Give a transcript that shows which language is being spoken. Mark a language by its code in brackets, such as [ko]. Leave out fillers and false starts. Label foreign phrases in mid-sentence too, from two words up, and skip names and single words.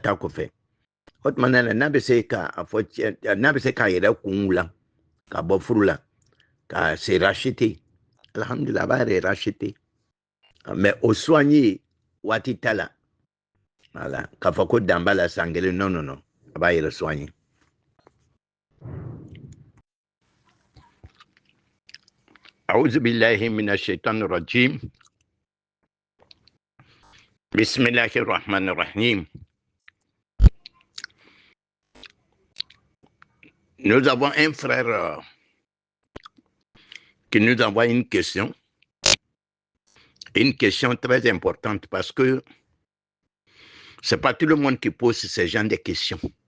[bm] ta kɔfɛ o tuma na n'a bɛ se ka a fɔ n'a bɛ se k'a yɛrɛ kun wula ka bɔ furu la ka [fr] se racheter [bm] alhamdulilah a b'a yɛrɛ [fr] racheter mais [bm] o soigner waati t'a la voilà k'a fɔ ko dan b'a la san kelen [fr] non non non [bm] a b'a yɛrɛ soigner [ar] أعوذ بالله من الشيطان الرجيم بسم الله الرحمن الرحيم. [fr] Nous avons un frère qui nous envoie une question très importante parce que c'est pas tout le monde qui pose ce genre de questions.